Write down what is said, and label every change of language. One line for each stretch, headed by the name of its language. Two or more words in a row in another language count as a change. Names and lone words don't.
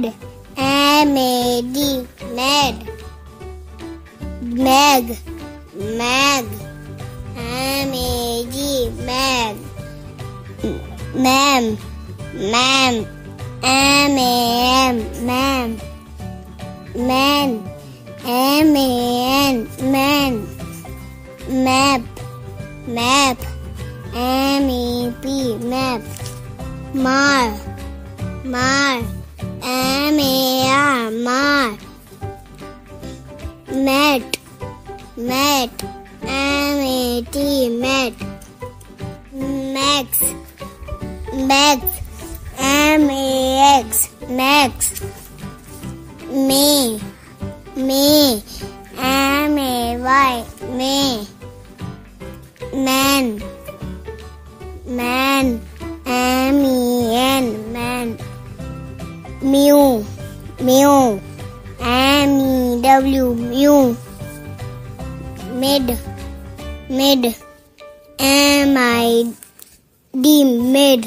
English: MAD, mad. Mag, mag. MAG, mag. Ma'am, ma'am. MAM, ma'am. Man, MAN, man. Map, map. MEP, map. Mar, mar, M-A-R, mar. Mat, mat, M-A-T, mat. Max, max, M-A-X, max. May, may, M-A-Y, may. Man, man, M-E-N, man. Mew, mew, M-E-W, mew. Mid, mid, M-I-D, mid.